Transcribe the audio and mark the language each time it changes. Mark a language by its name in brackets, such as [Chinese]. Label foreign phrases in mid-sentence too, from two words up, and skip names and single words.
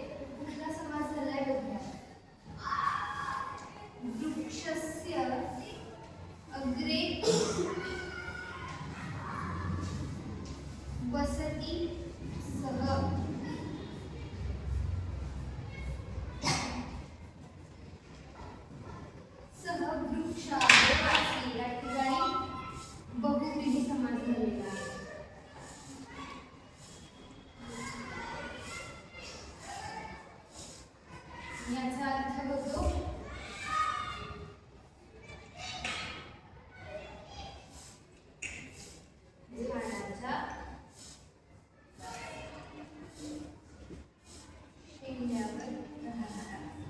[Marathi] कुठला समास झालाय बघूया. [Sanskrit] वृक्षस्य अग्रे वसति सह वृक्षाग्रवासी [Marathi] या ठिकाणी बहुव्रीही समास झालेला आहे. याचा अर्थ होतो झाडाच्या शेंड्यावर राहणारा.